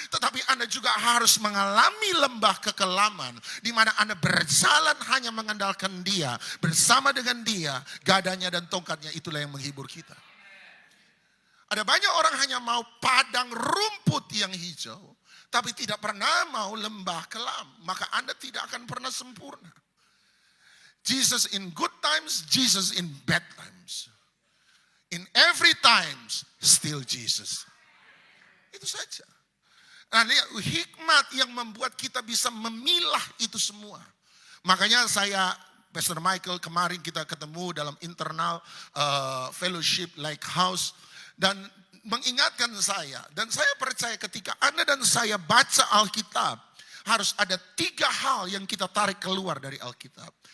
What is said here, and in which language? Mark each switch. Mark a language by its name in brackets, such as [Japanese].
[Indonesian] Tetapi Anda juga harus mengalami lembah kekelaman, di mana Anda berjalan hanya mengandalkan Dia, bersama dengan Dia, gadanya dan tongkatnya itulah yang menghibur kita. Ada banyak orang hanya mau padang rumput yang hijau, tapi tidak pernah mau lembah kelam, maka Anda tidak akan pernah sempurna. [English] Jesus in good times, Jesus in bad times. In every times, still Jesus. [Indonesian] Itu saja. Nah, hikmat yang membuat kita bisa memilah itu semua. Makanya Pastor Michael, kemarin kita ketemu dalam internal fellowship like house. Dan mengingatkan saya. Dan saya percaya ketika Anda dan saya baca Alkitab, harus ada 3 hal yang kita tarik keluar dari Alkitab.